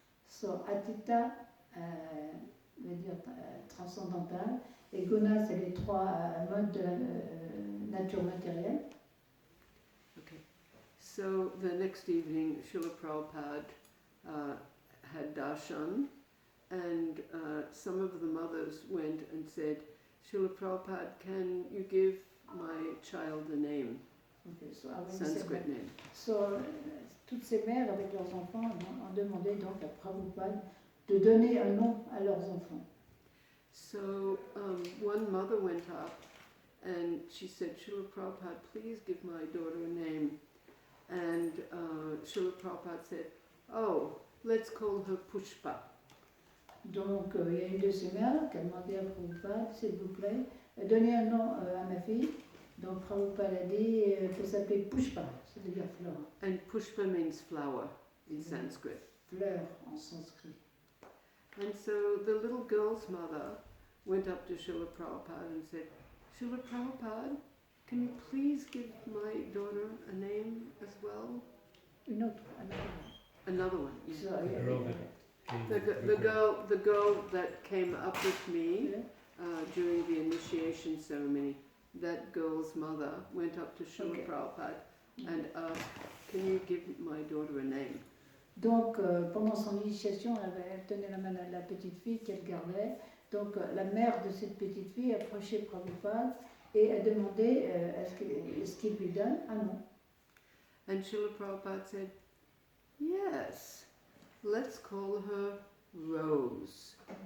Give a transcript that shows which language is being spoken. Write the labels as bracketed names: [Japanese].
[French] So Atita veut dire transcendantal, et Guna c'est les trois modes de la nature matérielle. [English] Okay. So the next evening, Srila Prabhupada had darshan, and some of the mothers went and said, "Srila Prabhupada, can you give my child a name, Okay, so Sanskrit name?" [French] So, toutes ces mères avec leurs enfants ont demandé donc à Prabhupada de donner un nom à leurs enfants. [English] So one mother went up and she said, "Srila Prabhupada, please give my daughter a name." And Srila Prabhupada said, "Oh, let's call her Pushpa." [French] Donc il y a une de ces mères qui a demandé à Prabhupada, s'il vous plaît, donnez un nom à ma fille. Donc Prabhupada a dit qu'elle s'appelait Pushpa, c'est-à-dire fleur. [English] And Pushpa means flower in Sanskrit. [French] Fleur en sanskrit. [English] And so the little girl's mother went up to Srila Prabhupada and said, "Srila Prabhupada, can you please give my daughter a name as well?" [French] Une autre, [English] Another one, yeah. So, The girl that came The girl that came up with me during the initiation ceremony, that girl's mother went up to Srila Okay. Prabhupada and asked, "Can you give my daughter a name?" [French] Donc pendant son initiation, elle tenait la main à la petite fille qu'elle gardait. Donc la mère de cette petite fille approchait Prabhupada et a demandé est-ce qu'il lui donne un nom. [English] And Srila Prabhupada said, "Yes, let's call her Rose."